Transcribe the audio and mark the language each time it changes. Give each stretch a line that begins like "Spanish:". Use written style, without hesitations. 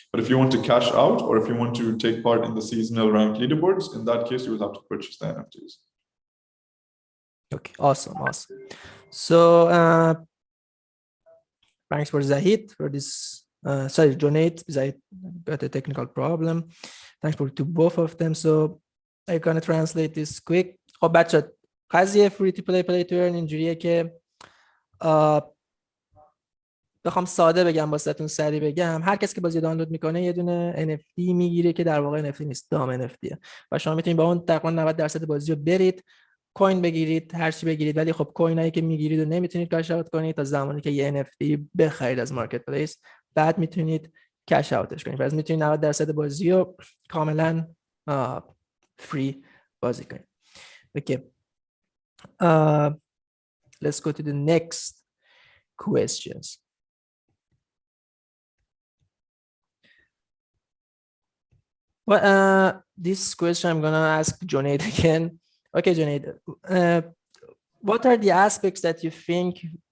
English: But if you want to cash out, or if you want to take part in the seasonal ranked leaderboards, in that case you will have to purchase the NFTs. okay, awesome. So thanks for Zahid for this. Sorry, Junaid, Zahid got a technical problem. Thanks to both of them. So I'm gonna translate this quick.
Persian: خب بچه قضیه
English: free to play to earn
Persian: اینجوریه که بخوام ساده بگم واسهتون سریع بگم، هر کسی که بازی دانلود میکنه یه دونه NFT میگیره که در واقع NFT نیست، دام NFTه و شما میتونید با اون تقریبا 90% بازی رو برید کوین بگیرید، هر چی بگیرید، ولی خب کوینایی که میگیرید رو نمیتونید کاش اوت کنید تا زمانی که یه NFT بخرید از مارکت پلیس، بعد میتونید کش اوتش کنید. پس میتونید 90% بازی رو کاملا فری بازی کنید.
English: Okay. Let's go to the next questions. Well, this question I'm gonna ask Junaid again. Okay, Junaid, what are the aspects that you think